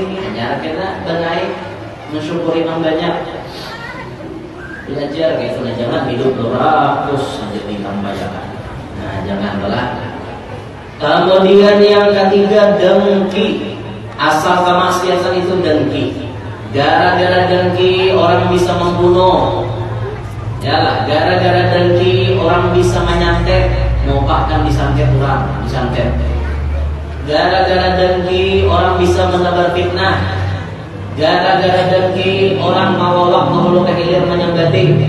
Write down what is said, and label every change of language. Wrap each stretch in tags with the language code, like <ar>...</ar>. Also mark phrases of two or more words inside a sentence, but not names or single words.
<id>Hanya kita baik mensyukuri yang banyak. Belajar gitu, nah jangan hidup 200 saja ditambahan. Nah, jangan belah. Kemudian yang ketiga dengki. Asal kemaksiatan itu dengki. Gara-gara dengki orang bisa membunuh. Yalah, gara-gara dengki orang bisa menyantet, mengupahkan disantet orang, disantet. Gara-gara dengki orang bisa menebar fitnah.</id> <bjn>Gara-gara dengki orang mawawak menghulu ke hilir menyembati.</bjn>